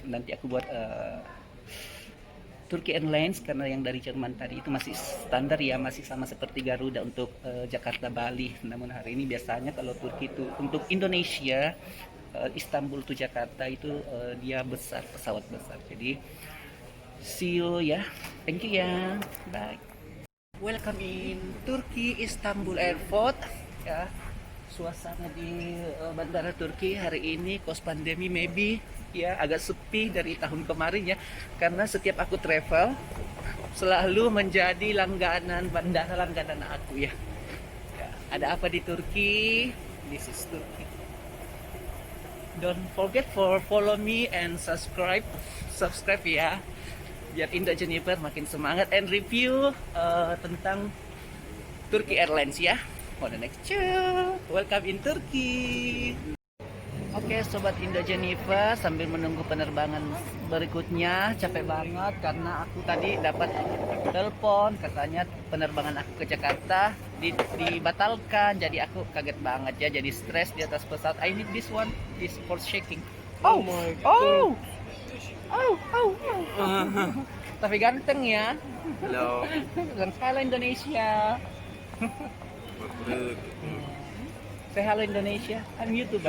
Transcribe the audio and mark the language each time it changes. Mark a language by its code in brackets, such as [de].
[id] Nanti aku buat Turki Airlines karena yang dari Jerman tadi itu masih standar ya, masih sama seperti Garuda untuk Jakarta Bali. Namun hari ini biasanya kalau Turki itu untuk Indonesia, Istanbul to Jakarta itu dia besar, pesawat besar. [en] Jadi see you ya, thank you ya, bye. Welcome in Turki Istanbul Airport ya. [id] Suasana di bandara Turki hari ini post pandemi maybe ya agak sepi dari tahun kemarin ya, karena setiap aku travel selalu menjadi langganan bandara, langganan aku ya. Ada apa di Turki? [en] This is Turki. Don't forget for follow me and subscribe ya, [id] biar Indo Jennifer makin semangat [en] and review tentang Turki Airlines ya. For the next show, welcome in Turki. [id] Oke, sobat Indo Jennifer, sambil menunggu penerbangan berikutnya, capek banget karena aku tadi dapat telepon katanya penerbangan aku ke Jakarta dibatalkan. Jadi aku kaget banget ya, jadi stres di atas pesawat. [en] I need this one, this for shaking. Oh my god. Oh. [id] Tapi ganteng ya. [en] Hello. [id] Halo Indonesia. [en] Say hello Indonesia. I'm YouTuber.